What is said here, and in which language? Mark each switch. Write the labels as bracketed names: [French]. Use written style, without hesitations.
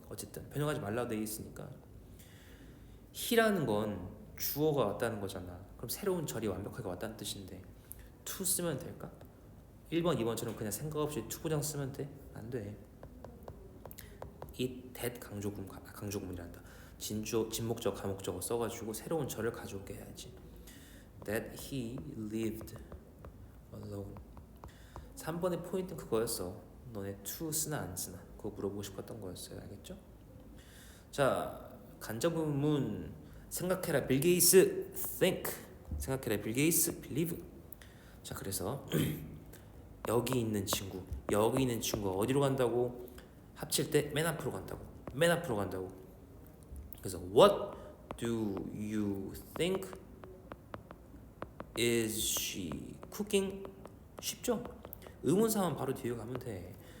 [Korean] 어쨌든 변형하지 말라고 돼 있으니까. he라는 건 주어가 왔다는 거잖아. 그럼 새로운 절이 완벽하게 왔다는 뜻인데 to 쓰면 될까? 1번, 2번처럼 그냥 생각 없이 to 부정 쓰면 돼? 안 돼. it, that 강조구문이란다. 진목적, 가목적어 써가지고 새로운 절을 가져오게 해야지. [English] That he lived alone. [Korean] 3번의 포인트는 그거였어. 너네 to 쓰나 안 쓰나 그거 물어보고 싶었던 거였어요. 알겠죠? 자, 간접문문. 생각해라 빌 게이츠 think. 생각해라 빌 게이츠 believe. 자, 그래서 여기 있는 친구가 어디로 간다고? 합칠 때 맨 앞으로 간다고. 그래서 [English] what do you think is she cooking? [Korean] 쉽죠? 의문사만 바로 뒤에 가면 돼.